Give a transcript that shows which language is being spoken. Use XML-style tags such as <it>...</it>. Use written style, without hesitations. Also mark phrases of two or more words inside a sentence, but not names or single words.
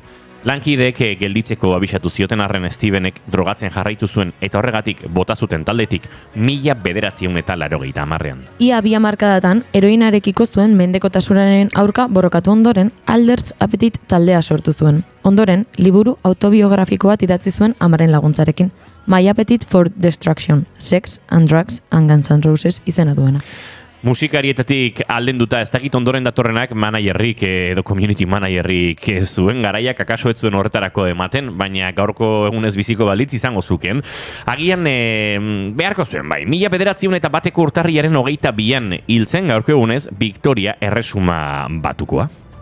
<eu>Lankideek gelditzeko abisatu zioten arren Stevenek drogatzen jarraitu zuen eta horregatik bota zuten taldetik 1980ean. Ia 2 hamarkadatan heroinarekiko zuen mendekotasunaren aurka borrokatu ondoren Adler's Appetite taldea sortu zuen. Ondoren, liburu autobiografiko bat idatzi zuen amaren laguntzarekin. My Appetite for Destruction, Sex and Drugs and Guns N' Roses izena duena. Musikarietatik aldenduta ez dakit ondoren datorrenak managerrik edo</eu> <en>community managerrik</en> <eu>zuen garaiak akaso ez zuen horretarako ematen, baina gaurko egunez biziko balitz izango zuken. Agian beharko zuen bai, 1901 urtarriaren 22an hiltzen gaurko egunez Victoria Erresuma Batukoa.</eu>